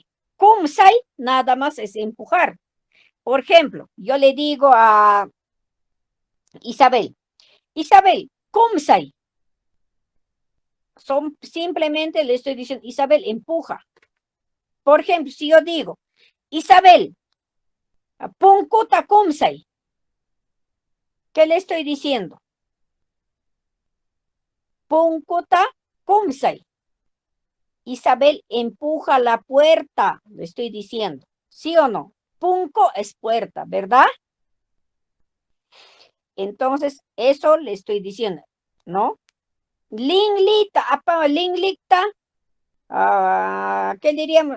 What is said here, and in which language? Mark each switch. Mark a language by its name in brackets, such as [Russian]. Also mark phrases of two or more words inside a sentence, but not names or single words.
[Spanish] Kumsai nada más es empujar. Por ejemplo, yo le digo a Isabel, kumsai. Simplemente le estoy diciendo, Isabel, empuja. Por ejemplo, si yo digo, Isabel, [Quechua] punkuta kumsai, [Spanish] ¿qué le estoy diciendo? [Quechua] Punkuta kumsai. [Spanish] Isabel, empuja la puerta, le estoy diciendo. ¿Sí o no? Punko es puerta, ¿verdad? Entonces, eso le estoy diciendo, ¿no? [Quechua] Linglita, linglita, [Spanish] ¿qué diríamos?